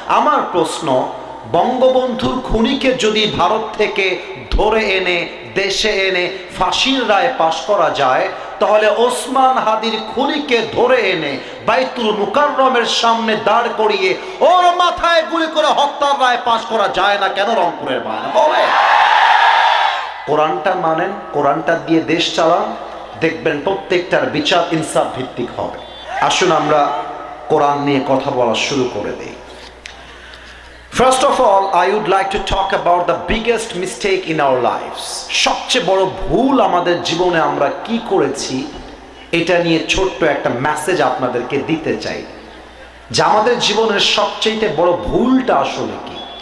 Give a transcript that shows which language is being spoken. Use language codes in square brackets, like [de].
[bn] আমার প্রশ্ন, বঙ্গবন্ধুর খুনিকে যদি ভারত থেকে ধরে এনে দেশে এনে ফাঁসির রায় পাশ করা যায়, তাহলে ওসমান হাদির খুনিকে ধরে এনে বাইতুল মুকাররমের সামনে দাঁড় করিয়ে ওর মাথায় গুলি করে হত্যার রায় পাশ করা যায় না কেন রংপুরের বায়না? বলে কোরআনটা মানেন, কোরআনটা দিয়ে দেশ চালান, দেখবেন প্রত্যেকটার বিচার ইনসাফ ভিত্তিক হবে। আসুন আমরা কোরআন নিয়ে কথা বলা শুরু করে দেই। [en] First of all, I would like to talk about the biggest mistake in our lives. [bn] সবচেয়ে বড় ভুল আমাদের জীবনে আমরা কি করেছি এটা নিয়ে ছোট্ট একটা মেসেজ আপনাদেরকে দিতে চাই, যে আমাদের জীবনের সবচেয়ে বড় ভুলটা আসলে কি।